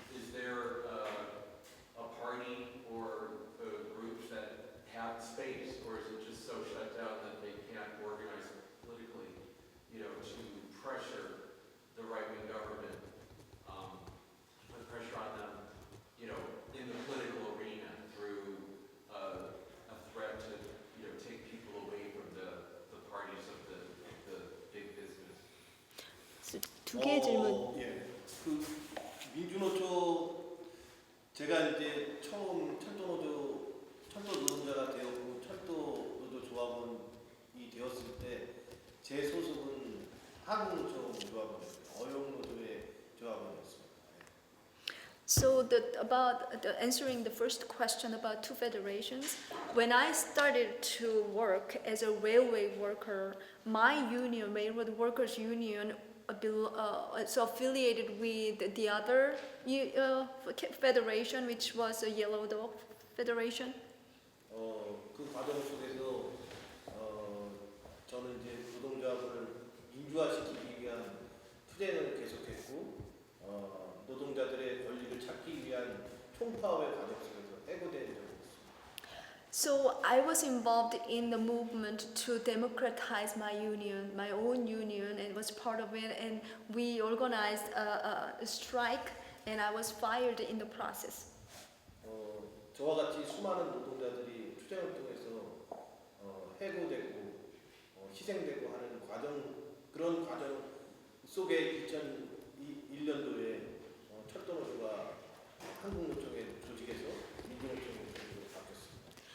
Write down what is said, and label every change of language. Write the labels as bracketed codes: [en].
[en] Is there a party or groups that have space, or is it just so shut down that they can't organize politically, to pressure the right-wing government, put pressure on them, in the political arena through a threat to, take people away from the parties of the big business? [ko] So, 두 개의 질문. 예. 그 민주노총 제가 이제 처음 철도 노동자가 되었고 철도 노조 조합원이 되었을 때 제 소속은 한노총 조합원이었어요. 어용노조의 조합원이었습니다. [en] So about answering the first question about two federations, when I started to work as a railway worker, my union, Railroad Workers Union, is affiliated with the other federation, which was a Gyeongdo Federation. [ko] 그 과정 속에서 저는 이제 노동조합을 민주화시키기 위한 투쟁을 계속했고 노동자들의 권리를 찾기 위한 총파업의 과정 속에서 해고된 적이 있습니다. [en] So I was involved in the movement to democratize my union, my own union, and was part of it. And we organized a strike, and I was fired in the process. [ko] 저와 같이 수많은 노동자들이 투쟁을 통해서 해고되고 희생되고 하는 그런 과정 속에 2001년도에 철도노조가 한국노총의 조직에서 민주노총의 조직으로 바뀌었습니다.